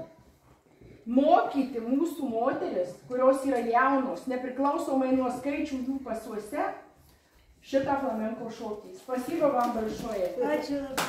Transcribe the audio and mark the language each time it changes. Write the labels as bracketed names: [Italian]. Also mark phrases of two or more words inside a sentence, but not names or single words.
[Lithuanian] mokyti mūsų moteris, kurios yra jaunos, nepriklausomai nuo skaičių jų pasuose, šitą flamenko šokį. [Russian] Спасибо вам большое. [Lithuanian] Ačiū.